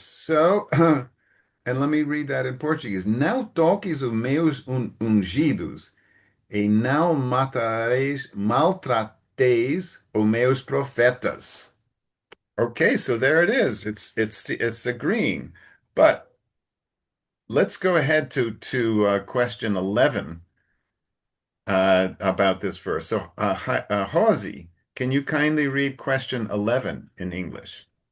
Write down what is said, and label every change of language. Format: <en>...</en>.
<en>So, and let me read that in Portuguese.</en> <pt>Não toques os meus ungidos, e não maltrateis os meus profetas.</pt> <en>Okay, so there it is. It's agreeing. But let's go ahead to question 11 about this verse. So, Hawzi, can you kindly read question 11 in English?</en>